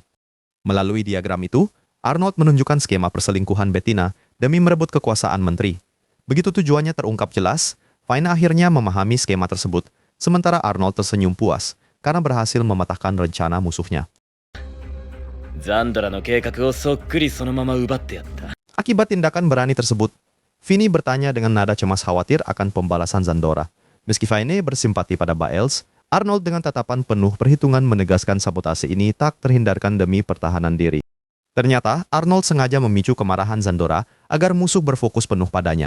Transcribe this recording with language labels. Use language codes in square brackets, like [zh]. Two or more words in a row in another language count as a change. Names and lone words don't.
[id] Melalui diagram itu, Arnold menunjukkan skema perselingkuhan Bettina demi merebut kekuasaan menteri. Begitu tujuannya terungkap jelas, Fine akhirnya memahami skema tersebut, sementara Arnold tersenyum puas karena berhasil mematahkan rencana musuhnya. [ja] ザンドラの計画をそっくりそのまま奪ってやった。 [id] Akibat tindakan berani tersebut, Vini bertanya dengan nada cemas khawatir akan pembalasan Zandora. Meski Fine bersimpati pada Baels, Arnold dengan tatapan penuh perhitungan menegaskan sabotase ini tak terhindarkan demi pertahanan diri. Ternyata, Arnold sengaja memicu kemarahan Zandora agar musuh berfokus penuh padanya.